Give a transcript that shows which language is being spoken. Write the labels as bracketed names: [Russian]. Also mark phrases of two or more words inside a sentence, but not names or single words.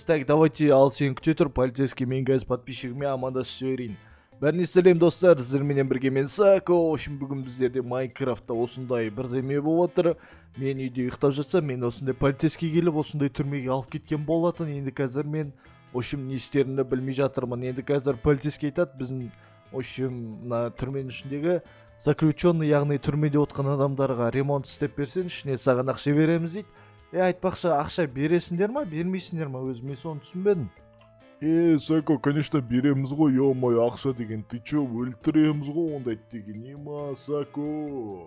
[Russian] Так, давайте, [Kazakh] ал сен күте тұр, полицейский, мен қазір подписчигіме амандасып жіберейін. Бәріне сәлем достар, сіздерменен бірге мен Сако. [Russian] В общем, [Kazakh] бүгін біздерде Майнкрафтта осындай бірдеме болып отыр. Мен үйде ұйықтап жатсам, мен осындай полицейский келіп осындай түрмеге алып кеткен болатын. Енді қазір мен, [Russian] в общем, [Kazakh] не істерімді білмей жатырмын. Енді қазір полицейский айтады, біздің, [Russian] в общем, [Kazakh] мына түрменің ішіндегі заключенный, яғни түрмеде отқан адамдарға ремонт істеп берсең, ішіне саған ақша береміз дейді. Айтпақшы, ақша бересіңдер ма, бермейсіңдер ма, өзім мен соны түсінбедім. Сако, конечно, береміз ғой, ё-моё, ақша деген, [Russian] ты чё, [Kazakh] өлтіреміз ғой ондай деген, ема, Сако.